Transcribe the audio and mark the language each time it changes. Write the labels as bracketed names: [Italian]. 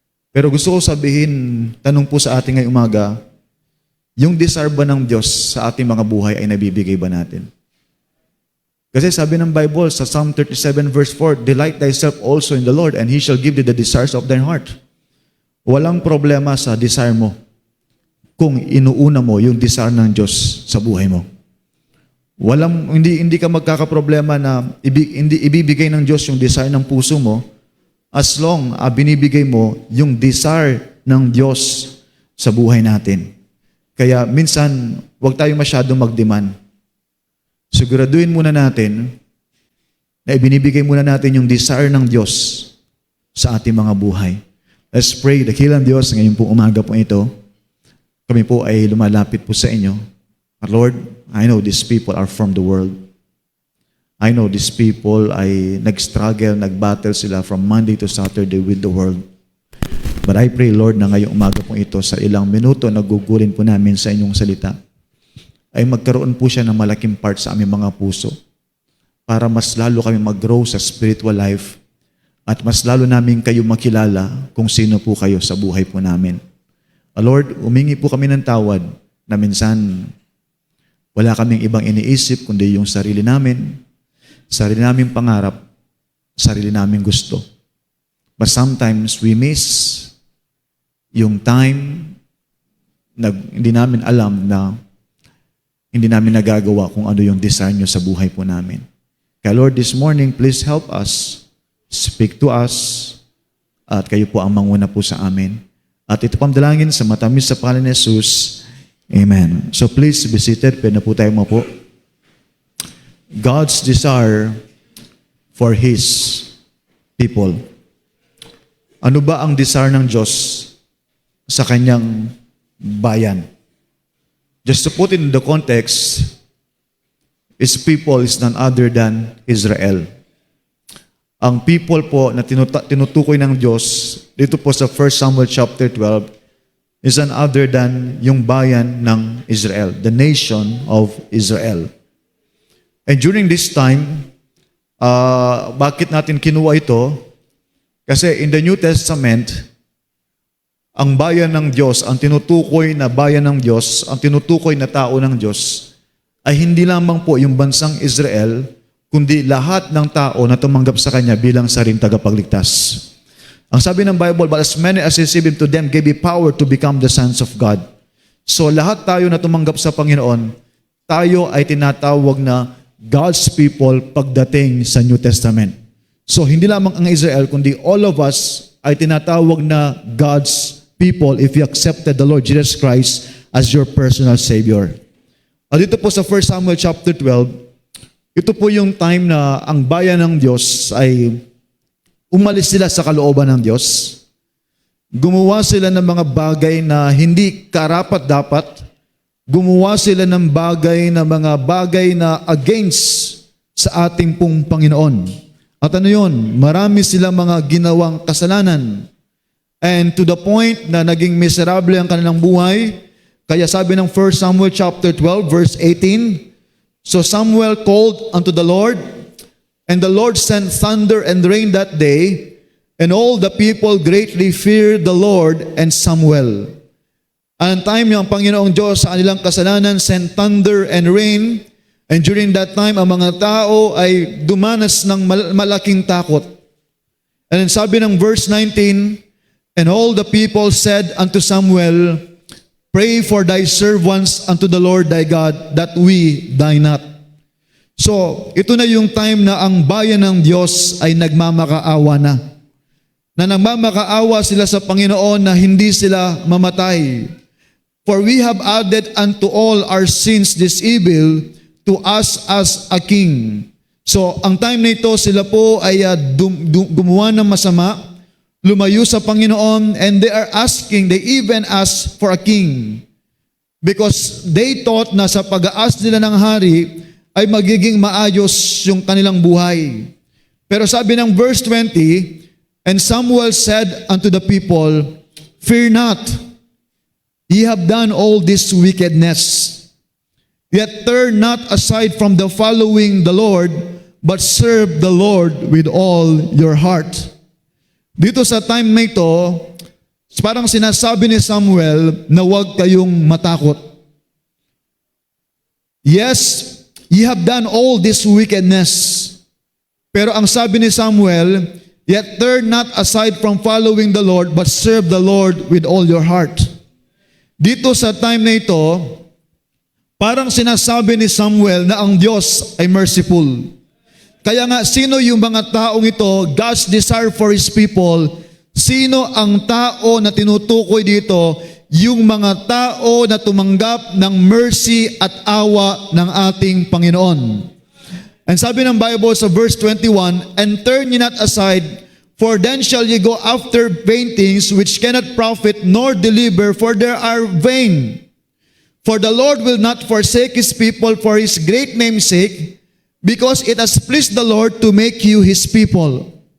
[Filipino] Pero gusto ko sabihin, tanong po sa ating ngayong umaga, yung desire ba ng Diyos sa ating mga buhay ay nabibigay ba natin? Kasi sabi ng Bible sa [English] Psalm 37 verse 4, delight thyself also in the Lord, and He shall give thee the desires of thine heart. [Filipino] Walang problema sa desire mo kung inuuna mo yung desire ng Diyos sa buhay mo. Hindi ka magkakaproblema na hindi ibibigay ng Diyos yung desire ng puso mo [English] as long [Filipino] binibigay mo yung desire ng Diyos sa buhay natin. Kaya minsan, huwag tayo masyadong mag-demand. Siguraduhin muna natin na ibinibigay muna natin yung desire ng Diyos sa ating mga buhay. [English] Let's pray. [Filipino] Dakilang Diyos, ngayon po umaga po ito, kami po ay lumalapit po sa inyo. [English] Lord, I know these people are from the world. I know these people [Filipino] ay nag-struggle, nag-battle sila [English] from Monday to Saturday with the world. But I pray, Lord, [Filipino] na ngayong umaga po ito, sa ilang minuto, nagugulin po namin sa inyong salita, ay magkaroon po siya ng malaking part sa aming mga puso para mas lalo kami mag-grow sa spiritual life at mas lalo namin kayo makilala kung sino po kayo sa buhay po namin. Lord, humingi po kami ng tawad na minsan wala kaming ibang iniisip kundi yung sarili naming pangarap, sarili naming gusto. [English] But sometimes we miss [Filipino] yung time na hindi namin alam na hindi namin nagagawa kung ano yung desire nyo sa buhay po namin. Kaya Lord, [English] this morning, please help us, speak to us, [Filipino] at kayo po ang manguna po sa amin. At ito pang dalangin sa matamis sa pangalan ni Jesus. Amen. [English] So please be seated. [Filipino] Pwede na po tayo po. [English] God's desire for His people. [Filipino] Ano ba ang desire ng Diyos sa kanyang bayan? [English] Just to put it in the context, His people is none other than Israel. [Filipino] Ang people po na tinutukoy ng Diyos dito po sa 1 Samuel chapter 12 is none other than yung bayan ng Israel, [English] the nation of Israel. And during this time, [Filipino] bakit natin kinuha ito? Kasi in the New Testament, ang bayan ng Diyos, ang tinutukoy na bayan ng Diyos, ang tinutukoy na tao ng Diyos, ay hindi lamang po yung bansang Israel, kundi lahat ng tao na tumanggap sa Kanya bilang saring tagapagligtas. Ang sabi ng Bible, [English] but as many as received Him, to them gave He power to become the sons of God. [Filipino] So lahat tayo na tumanggap sa Panginoon, tayo ay tinatawag na God's people pagdating sa New Testament. So hindi lamang ang Israel, kundi [English] all of us [Filipino] ay tinatawag na [English] God's people if you accepted the Lord Jesus Christ as your personal Savior. [Filipino] At dito po sa 1 Samuel chapter 12, ito po yung time na ang bayan ng Diyos ay umalis sila sa kalooban ng Diyos. Gumawa sila ng mga bagay na hindi karapat-dapat. Gumawa sila ng mga bagay na against sa ating pong Panginoon. At ano yun? Marami silang mga ginawang kasalanan. [English] And to the point [Filipino] na naging miserable ang kanilang buhay. Kaya sabi ng 1 Samuel chapter 12 verse 18, [English] so Samuel called unto the Lord, and the Lord sent thunder and rain that day, and all the people greatly feared the Lord and Samuel. [Filipino] Ang time yung Panginoong Diyos sa kanilang kasalanan [English] sent thunder and rain, and during that time, [Filipino] ang mga tao ay dumanas ng malaking takot. [English] And then [Filipino] sabi ng [English] verse 19, and all the people said unto Samuel, pray for thy servants unto the Lord thy God, that we die not. [Filipino] So, ito na yung time na ang bayan ng Diyos ay nagmamakaawa na. Na nagmamakaawa sila sa Panginoon na hindi sila mamatay. [English] For we have added unto all our sins this evil to us as a king. [Filipino] So, ang time na ito, sila po ay gumawa ng masama, lumayo sa Panginoon, [English] and they even ask for a king. Because they thought [Filipino] na sa pag-aas nila ng hari, ay magiging maayos yung kanilang buhay. Pero sabi ng [English] verse 20, and Samuel said unto the people, Fear not, ye have done all this wickedness. Yet turn not aside from the following the Lord, but serve the Lord with all your heart. [Filipino] Dito sa time na ito, parang sinasabi ni Samuel na huwag kayong matakot. [English] Yes, ye have done all this wickedness. [Filipino] Pero ang sabi ni Samuel, [English] yet turn not aside from following the Lord, but serve the Lord with all your heart. [Filipino] Dito sa time na ito, parang sinasabi ni Samuel na ang Diyos ay merciful. Kaya nga, sino yung mga taong ito, [English] God's desire for His people, [Filipino] sino ang tao na tinutukoy dito, yung mga tao na tumanggap ng mercy at awa ng ating Panginoon. [English] And [Filipino] sabi ng Bible sa [English] verse 21, and turn ye not aside, for then shall ye go after vain things which cannot profit nor deliver, for they are vain. For the Lord will not forsake His people for His great name's sake, because it has pleased the Lord to make you His people.